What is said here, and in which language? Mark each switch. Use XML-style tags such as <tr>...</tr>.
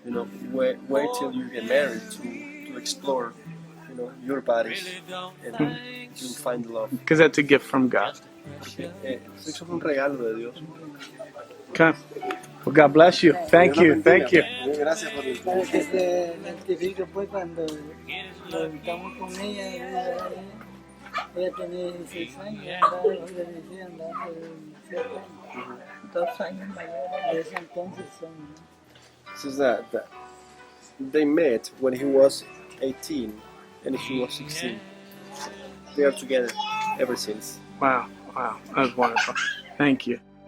<en>You know, wait till you get married to explore, you know, your bodies and you'll find love. Because that's a gift from God.</en> <es>Sexo es un regalo de Dios.</es> <en>Okay. Well, God bless you. Thank you. Thank you.</en> <es>Gracias por el Para que se identifique pues cuando estamos con ella, Ella tenía 16 años, andaba de 16, andaba por 17 años. 2 años mayor. Desde entonces son...</es> <en>Says that they met when he was 18 and she was 16. They are together ever since. Wow, wow, that was wonderful. Thank you.</en>